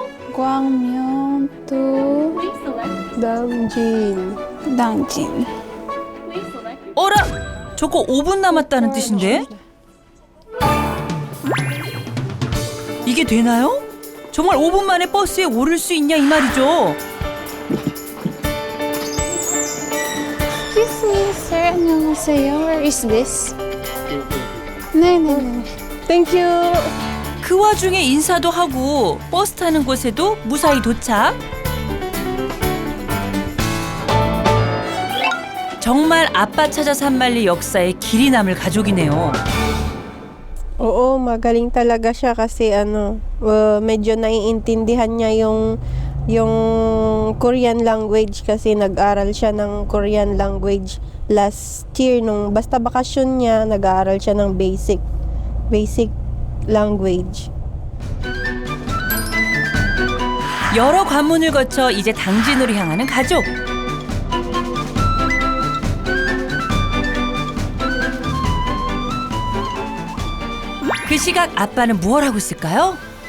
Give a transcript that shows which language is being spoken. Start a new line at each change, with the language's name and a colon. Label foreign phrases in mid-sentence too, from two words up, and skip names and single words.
Korean: 광명 to 당진. 어라? 저거 5분 남았다는 뜻인데? 이게 되나요? 정말 5분 만에 버스에 오를 수 있냐 이 말이죠.
English: Excuse me, sir. 안녕하세요. Where is this? 네네네. Thank you.
Korean: 그 와중에 인사도 하고 버스 타는 곳에도 무사히 도착. 정말 아빠 찾아 산말리 역사에 길이 남을 가족이네요.
Filipino: Oo, magaling talaga siya kasi medyo naiintindihan niya yung
English: Korean language
Filipino: kasi nag-aral siya ng
English: Korean language last year
Filipino: basta bakasyon niya, nag-aaral siya ng
English: basic language.
Korean: 여러 관문을 거쳐 이제 당진으로 향하는 가족. 그 시각 아빠는 무얼 하고 있을까요?